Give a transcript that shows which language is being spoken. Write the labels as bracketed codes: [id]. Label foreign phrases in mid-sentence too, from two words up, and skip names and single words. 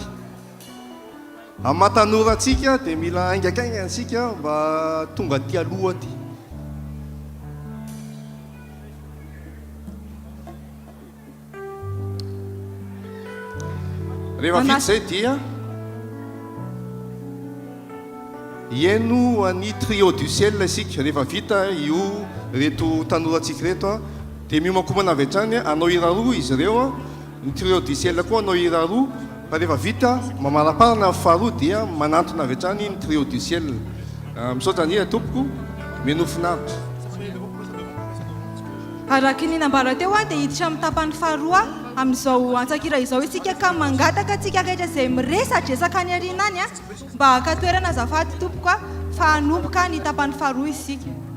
[mg] Amin'ny mahatanora antsika dia mila aingakainga antsika mba tonga aty aloha aty. Rehefa vita izay dia hieno any trio du ciel isika. Rehefa vita io reto tanorantsika reto a dia miomankomana avy hatrany anao hira roa izy ireo, ny trio du ciel koa anao hira roa, fa rehefa vita mamaraparana faharoa dia manantona avy hatrany ny trio du ciel. Misaotra ny hira tompoko, meno finaritra. Araka ny nambara teo a dia hiditra amin'ny tapany faharoa amin'izao antsakira izao isika ka mangataka antsika rehetra izay miresadresaka any ariana any a mba haka toerana azafady tompoko a fa hanomboka ny tapany faharoa isika.